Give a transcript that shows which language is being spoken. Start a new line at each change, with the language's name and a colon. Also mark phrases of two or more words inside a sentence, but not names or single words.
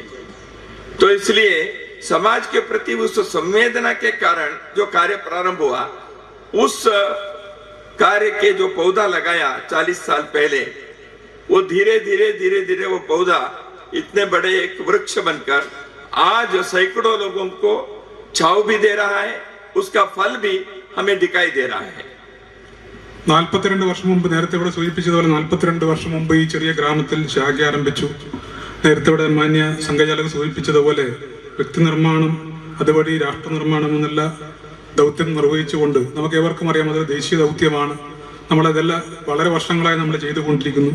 Hindi: तो इसलिए समाज के प्रति उस संवेदना के कारण जो कार्य प्रारंभ हुआ, उस कार्य के जो पौधा लगाया 40 साल पहले, वो धीरे धीरे वो पौधा इतने बड़े एक वृक्ष बनकर आज सैकड़ों लोगों को छाव भी दे रहा है, उसका फल भी हमें दिखाई दे रहा है.
Malayalam: 42 വർഷം മുമ്പ് നേരത്തെ ഇവിടെ സൂചിപ്പിച്ചതുപോലെ 42 വർഷം മുമ്പ് ഈ ചെറിയ ഗ്രാമത്തിൽ ശാഖ ആരംഭിച്ചു. നേരത്തെ ഇവിടെ മാന്യ സംഘചാലകർ സൂചിപ്പിച്ചതുപോലെ വ്യക്തി നിർമ്മാണം അതുവഴി രാഷ്ട്ര നിർമ്മാണം എന്നുള്ള ദൗത്യം നിർവഹിച്ചുകൊണ്ട് നമുക്ക് ഏവർക്കും അറിയാം അതൊരു ദേശീയ ദൗത്യമാണ്. നമ്മളതെല്ലാം വളരെ വർഷങ്ങളായി നമ്മൾ ചെയ്തുകൊണ്ടിരിക്കുന്നു.